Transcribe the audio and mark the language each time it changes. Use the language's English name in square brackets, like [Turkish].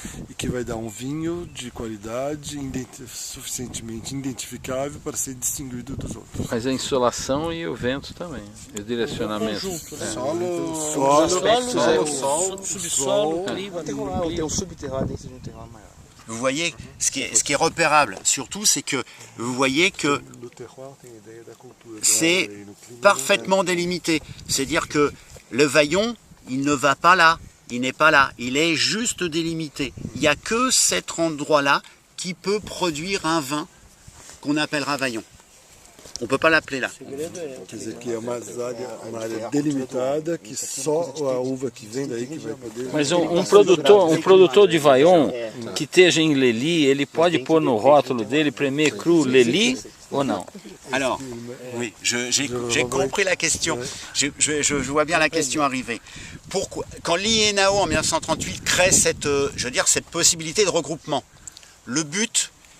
[Portuguese] e que vai dar um vinho de qualidade suficientemente identificável para ser distinguido dos outros. Mas a insolação e o vento também, e o direcionamento. Conjunto, né? Solo, Subsolo, clima, Tem um subterrâneo dentro de um terreno maior. [French] Vous voyez, ce qui est repérable surtout, c'est que vous voyez que [Portuguese] no terroir tem a ideia da cultura. [French] c'est [Portuguese] E no clima, [French] parfaitement délimité. C'est-à-dire que le Vaillon, il ne va pas là, il n'est pas là, il est juste délimité. Il n'y a que cet endroit-là qui peut produire un vin qu'on appellera Vaillon. On ne peut pas l'appeler là. [Portuguese] Quer dizer que é uma área delimitada que só a uva que vem daí que vai poder. Mas um produtor de Vaillon que esteja em Lely, ele pode pôr no rótulo dele Premier Cru Lely ou não? [French] Alors, oui, j'ai compris la question. Je vois bien la question arriver. Pourquoi, quand l'INAO en 1938 crée cette possibilité de regroupement, le but